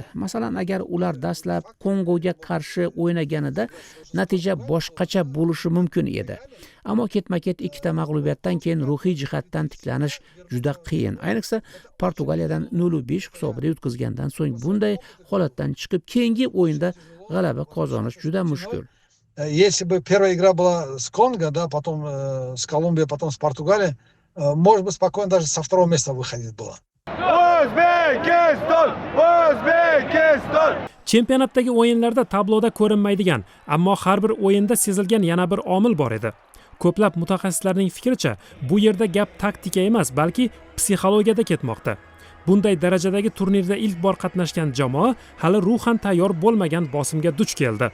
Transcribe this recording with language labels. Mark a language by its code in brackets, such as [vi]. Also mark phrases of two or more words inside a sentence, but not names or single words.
[uz] Masalan, agar ular dastlab Kongoga qarshi o'ynaganida natija boshqacha bo'lishi mumkin edi. Ammo ketma-ket ikkita mag'lubiyatdan keyin ruhiy jihatdan tiklanish juda qiyin. Ayniqsa Portugaliyadan 0-5 hisobida yutqizgandan so'ng bunday holatdan chiqib keyingi o'yinda g'alaba qozonish juda mushkul. [ru] Если бы первая игра была с Конго, да, потом с Колумбией, потом с Португалией, может быть, спокойно даже со второго места выходить было. [uz] Chempionatdagi o'yinlarda tabloda ko'rinmaydigan, ammo har bir o'yinda sezilgan yana bir omil bor edi. Ko'plab mutaxassislarning fikricha, bu yerda gap taktika emas, balki psixologiyada ketmoqda. Bunday darajadagi turnirda ilk bor qatnashgan jamoa hali ruhan tayyor bo'lmagan bosimga duch keldi.